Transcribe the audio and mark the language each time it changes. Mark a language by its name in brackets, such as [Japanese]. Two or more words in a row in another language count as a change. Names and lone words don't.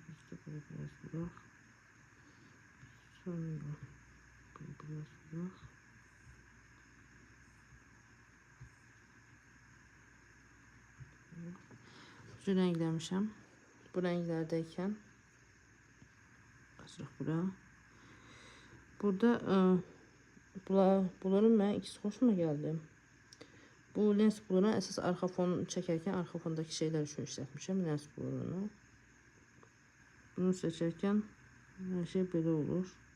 [Turkish] Böyle biraz bırak. Sonra böyle biraz bırak. Şu renklemişim. [Azerbaijani] Bu renklerdeyken açıq bura. Burada bunların mənə ikisi xoşuma gəldi. Bu lens bluruna əsas arxa fon çəkərkən arxa fondakı şeylər üçün işlətmişəm lens blurunu. Bunu seçərkən hər şey belə olur.